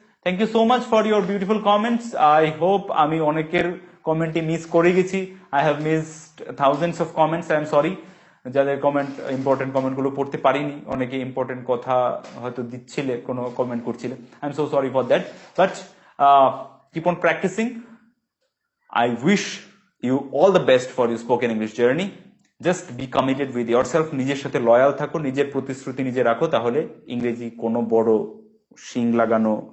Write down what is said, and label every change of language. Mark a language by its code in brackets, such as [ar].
[en] Thank you so much for your beautiful comments. I hope [bn] আমি অনেকের কমেন্টই miss করে গেছি। [en] I have missed thousands of comments. I am sorry, [bn] যাদের comment, important comment গুলো পড়তে পারিনি। অনেকে ইম্পর্টেন্ট কথা হয়তো দিচ্ছিলে, কোনো কমেন্ট করছিলে। [en] I am so sorry for that, but keep on practicing. I wish you all the best for your spoken English journey. Just be committed with yourself. [bn] নিজের সাথে লয়াল থাকো, নিজের প্রতিশ্রুতি নিজে রাখো, তাহলে ইংরেজি কোনো বড় শিং লাগানো